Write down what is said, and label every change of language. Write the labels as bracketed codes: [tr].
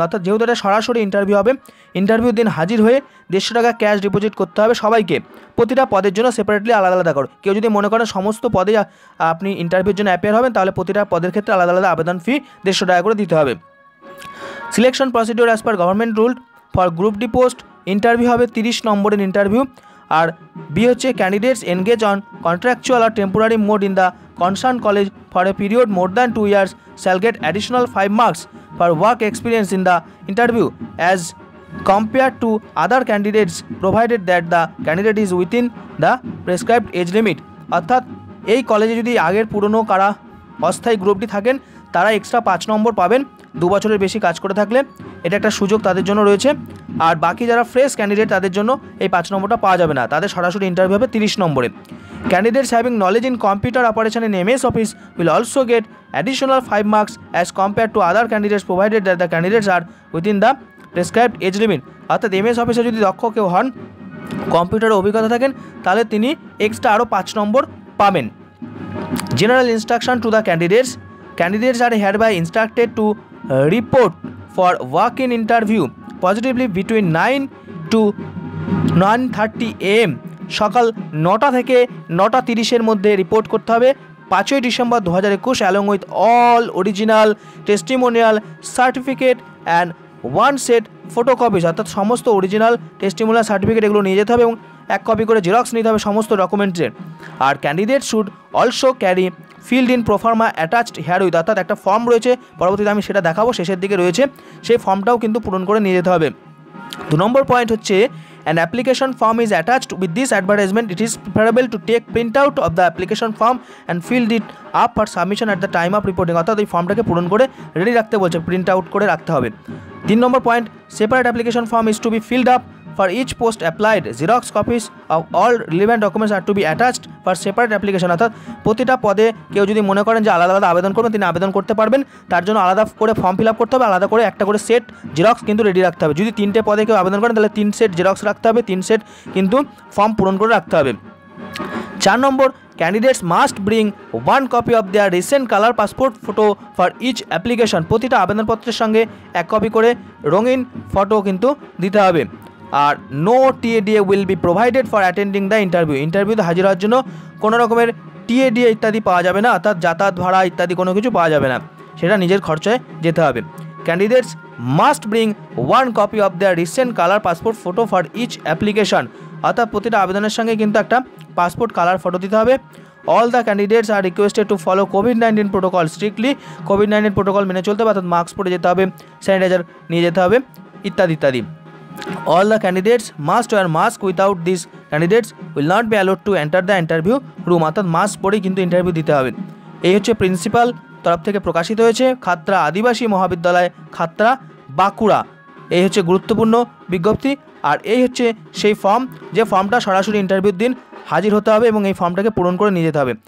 [bn] অর্থাৎ যেহেতু এটা সরাসরি ইন্টারভিউ হবে, ইন্টারভিউ দিন হাজির হয়ে 150 টাকা ক্যাশ ডিপোজিট করতে হবে সবাইকে, প্রতিটা পদের জন্য সেপারেটলি আলাদা আলাদা করে। কেউ যদি মনে করেন সমস্ত পদে আপনি ইন্টারভিউর জন্য অ্যাপিয়ার হবেন, তাহলে প্রতিটা পদের ক্ষেত্রে আলাদা আলাদা আবেদন ফি 150 টাকা করে দিতে হবে। [en] selection procedure as per government rule for group D post, [bn] interview হবে 30 নম্বরের ইন্টারভিউ। [en] আর বি হচ্ছে candidates engage on contractual or temporary mode in the concern college for a period more than 2 years shall get additional 5 marks for work experience in the interview as compared to other candidates provided that the candidate is within the prescribed age limit। [bn] অর্থাৎ এই কলেজে যদি আগের পুরনো কারা অস্থায়ী গ্রুপটি থাকেন তারা এক্সট্রা 5 নম্বর পাবেন 2 বছরের বেশি কাজ করে থাকলে, এটা একটা সুযোগ তাদের জন্য রয়েছে। আর বাকি যারা ফ্রেশ ক্যান্ডিডেট তাদের জন্য এই 5 নম্বরটা পাওয়া যাবে না, তাদের সরাসরি ইন্টারভিউ হবে 30 নম্বরে। [en] Candidates having knowledge in computer operation in MS Office will also get additional 5 marks as compared to other candidates provided that the candidates are within the prescribed age limit। [bn] অর্থাৎ MS অফিসে যদি দক্ষ কেউ হন, কম্পিউটারে অভিজ্ঞতা থাকেন, তাহলে তিনি এক্সট্রা আরও 5 নম্বর পাবেন। [en] General instruction to the candidates. Candidates are hereby instructed to report for walk-in interview positively between 9 to 9:30 AM, [bn] সকাল 9টা থেকে 9:30 মধ্যে রিপোর্ট করতে হবে [en] 5ই December 2021 along with all original testimonial certificate and 1 set photocopies. [bn] অর্থাৎ সমস্ত অরিজিনাল টেস্টিমোনিয়াল সার্টিফিকেট এগুলো নিয়ে যেতে হবে এবং 1 কপি করে জেরক্স নিতে হবে সমস্ত ডকুমেন্টের। আর [en] candidate should also carry filled in proforma attached herewith, [bn] অর্থাৎ একটা ফর্ম রয়েছে, পরবর্তীতে আমি সেটা দেখাবো, শেষের দিকে রয়েছে, সেই ফর্মটাও কিন্তু পূরণ করে নিয়ে যেতে হবে। 2 নম্বর পয়েন্ট হচ্ছে [en] an application form is attached with this advertisement. It is preferable to take printout of the application form and fill it up for submission at the time of reporting। [bn] অর্থাৎ এই ফর্মটাকে পূরণ করে রেডি রাখতে বলছে, print out করে রাখতে হবে। 3 নম্বর point, [en] separate application form is to be filled up for each post applied. Xerox copies of all relevant documents are to be attached for separate application। [bn] অর্থাৎ প্রতিটা পদে কেউ যদি মনে করেন যে আলাদা আলাদা আবেদন করবেন, তিনি আবেদন করতে পারবেন, তার জন্য আলাদা করে ফর্ম ফিল আপ করতে হবে, আলাদা করে একটা করে সেট জেরক্স কিন্তু রেডি রাখতে হবে। যদি 3টে পদে কেউ আবেদন করেন তাহলে 3 সেট জেরক্স রাখতে হবে, 3 সেট কিন্তু ফর্ম পূরণ করে রাখতে হবে। 4 নম্বর, [en] Candidates must bring 1 copy of their recent colour passport photo for each application. [bn] প্রতিটা আবেদনপত্রের সঙ্গে 1 কপি করে রঙিন ফটো কিন্তু দিতে হবে। [en] আর no TADA will be provided for attending the interview. [bn] ইন্টারভিউতে হাজির হওয়ার জন্য কোনো রকমের TADA ইত্যাদি পাওয়া যাবে না, অর্থাৎ যাতায়াত ভাড়া ইত্যাদি কোনো কিছু পাওয়া যাবে না, সেটা নিজের খরচায় যেতে হবে। [en] Candidates must bring 1 copy of their recent colour passport photo for each application. [bn] অর্থাৎ প্রতিটা আবেদনের সঙ্গে কিন্তু একটা পাসপোর্ট কালার ফটো দিতে হবে। [en] All the candidates are requested to follow COVID-19 protocol strictly. [bn] COVID-19 protocol মেনে চলতে হবে, অর্থাৎ মাস্ক পরে যেতে হবে, স্যানিটাইজার নিয়ে যেতে হবে ইত্যাদি ইত্যাদি। [en] All the candidates must wear mask. Without these candidates will not be allowed to enter the interview room। [bn] অর্থাৎ মাস্ক পরেই কিন্তু ইন্টারভিউ দিতে হবে। এই হচ্ছে প্রিন্সিপাল তরফ থেকে প্রকাশিত হয়েছে, খাতড়া আদিবাসী মহাবিদ্যালয়, খাতড়া, বাঁকুড়া। এই হচ্ছে গুরুত্বপূর্ণ বিজ্ঞপ্তি। আর এই হচ্ছে সেই ফর্ম, যে ফর্মটা সরাসরি ইন্টারভিউর দিন হাজির হতে হবে এবং এই ফর্মটাকে পূরণ করে নিয়ে যেতে হবে।